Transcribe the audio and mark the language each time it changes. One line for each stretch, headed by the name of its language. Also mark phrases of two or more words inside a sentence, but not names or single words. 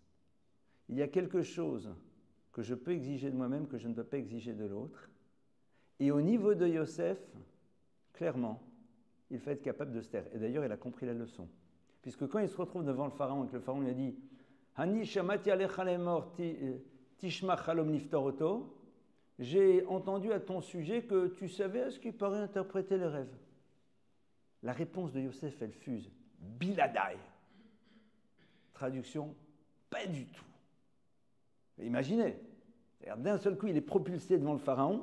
French: Il y a quelque chose que je peux exiger de moi-même que je ne peux pas exiger de l'autre. Et au niveau de Yosef, clairement, il faut être capable de se taire. Et d'ailleurs, il a compris la leçon. Puisque quand il se retrouve devant le pharaon et que le pharaon lui a dit «
Hebrew: ואני שמעתי עליך לאמר תשמע חלום לפתר אתו
French: » j'ai entendu à ton sujet que tu savais à ce qu'il paraît interpréter les rêves. La réponse de Yosef, elle fuse. Biladai. Traduction, pas du tout. Imaginez, d'un seul coup, il est propulsé devant le pharaon.